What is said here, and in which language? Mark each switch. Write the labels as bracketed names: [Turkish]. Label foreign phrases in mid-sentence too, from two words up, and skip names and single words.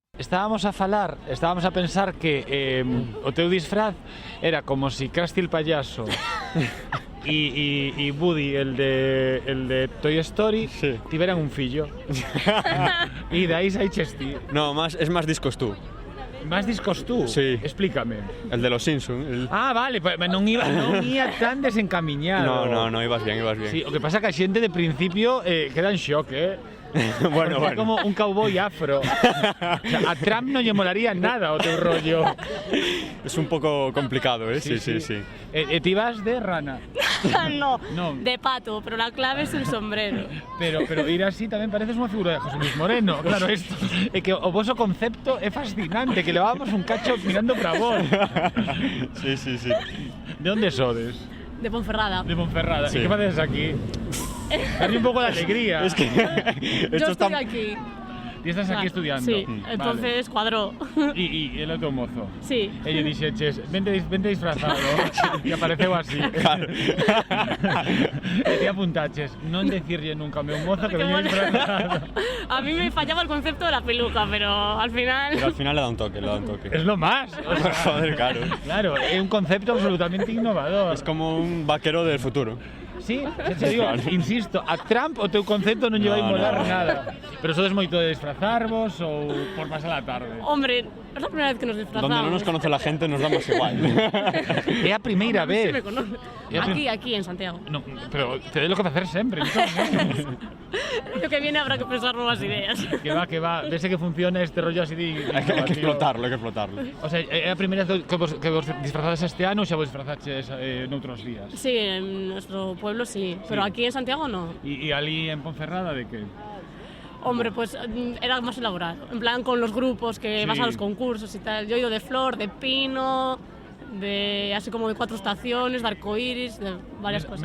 [Galician] estábamos a pensar que o teu disfraz era como si Krusty el payaso y Woody, el de Toy Story, tiveran un fillo. Y de aí saiches ti. [Spanish] No, es más discos tú. Más discos tú? Sí. Explícame. El de los Simpsons. Ah, [Galician] vale, pues non ia tan desencamiñado. [Spanish] No, ibas bien. [Galician] Sí, o que pasa que a xente de principio queda en shock, [Spanish] Bueno. Como un cowboy afro. [Galician] O sea, a Trump non lle molaría nada o teu rollo. [Spanish] Es un poco complicado, Sí. [Galician] Ti vas de rana? [Spanish] No, No. de pato, pero la clave es el sombrero. [Galician] Pero ir así tamén pareces unha figura de José Luis Moreno. Claro, isto é que o voso concepto é fascinante, que levábamos un cacho mirando para vos. [Spanish] Sí. [Galician] De onde sodes? [Spanish] De Ponferrada. [Galician] De Ponferrada. [Spanish] Sí. [Galician] E que faces aquí? Darme un pouco de alegría. [Spanish] Es que Yo estoy aquí. [Galician] Ti estás aquí estudiando. [Spanish] Sí, entonces cuadró. [Galician] E el outro mozo. [Spanish] Sí. [Galician] E lle dixeches, vente disfrazado. E apareceu así. Claro. E ti apuntaches, non decirlle nunca ao meu mozo que veña disfrazado. [Spanish] A mí me fallaba el concepto de la peluca, pero al final... Pero al final le da un toque. Es lo más. Joder, claro. [Galician] Claro, é un concepto absolutamente innovador. [Spanish] Es como un vaquero del futuro. [Galician] Sí, te digo, insisto, a Trump o teu concepto non lle vai molar nada. Pero sodes moito de disfrazarvos ou por pasar a tarde? [Spanish] Hombre, es la primera vez que nos disfrazamos. Donde no nos conoce la gente nos damos igual. [Galician] É a primeira vez. [Spanish] Sí me conoce. Aquí, en Santiago. [Galician] No, pero te lo que facer sempre. [Spanish] El año que viene habrá que pensar nuevas ideas. [Galician] Que va, vese que funciona este rollo así de... [Spanish] Hay que explotarlo. [Galician] O sea, é a primeira vez que vos disfrazades este ano ou xa vos disfrazaches noutros días? [Spanish] Sí, en nuestro pueblo sí, pero aquí en Santiago no. ¿Y ali en Ponferrada de qué? Hombre, pues era más elaborado. En plan con los grupos que vas a los concursos y tal. Yo he ido de flor, de pino, de así como de 4 estaciones, de arcoiris, de varias cosas.